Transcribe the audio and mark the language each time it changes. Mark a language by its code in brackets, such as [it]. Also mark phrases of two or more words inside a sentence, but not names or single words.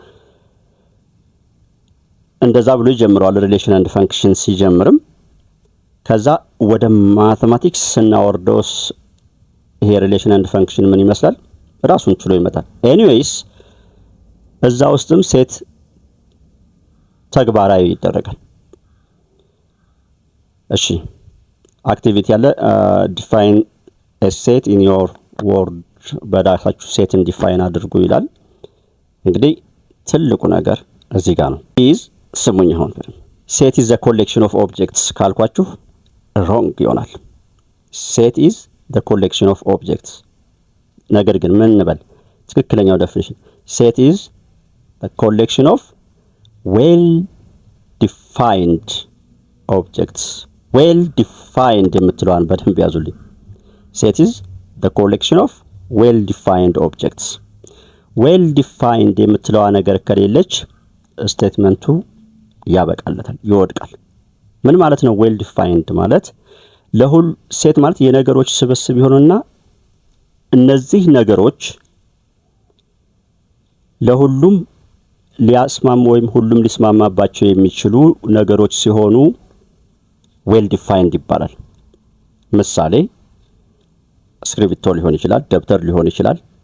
[am] እንደዛ ብሎ ይጀምራል [en] relation and function [am] ሲጀምርም ከዛ ወደ ማቴማቲክስ እናወርዶስ ይሄ [en] relation and function [am] ምን ይመስላል ራሱን ችሎ ይመጣል ኤኒዌይስ እዛ ውስጥም ሴት ተግባራዊ ይደረጋል እሺ አክቲቪቲ ያለ ዲፋይን [en] a set in your word [am] በዳታችሁ ሴትን ዲፋይን አድርጉ ይላል እንግዲህ ትልቁ ነገር እዚህ ጋር ነው is ስሙኝ አሁን [en] set is a collection of objects [am] ካልኳችሁ wrong ይሆናል [en] set is the collection of objects [am] ነገር ግን ምን እንበል ትክክለኛው ዴፊኒሽን set [en] is the collection of well defined objects well defined [am] የምትለዋን በደንብ ያዙልኝ [en] set is the collection of well defined objects well defined [am] የምትለዋ ነገር ከሌለች ስቴትመንቱ ያበቃለታል ይወድቃል ምን ማለት ነው [en] well defined [am] ማለት ለሁሉ ሴት ማለት የነገሮች ስብስብ ይሆንና እነዚህ ነገሮች ለሁሉም ሊያስማሙ ወይም ሁሉም ሊስማማባቸው የሚችሉ ነገሮች ሲሆኑ [en] well defined [am] ይባላል ምሳሌ ስክሪፕቶ ሊሆን ይችላል ደብተር ሊሆን ይችላል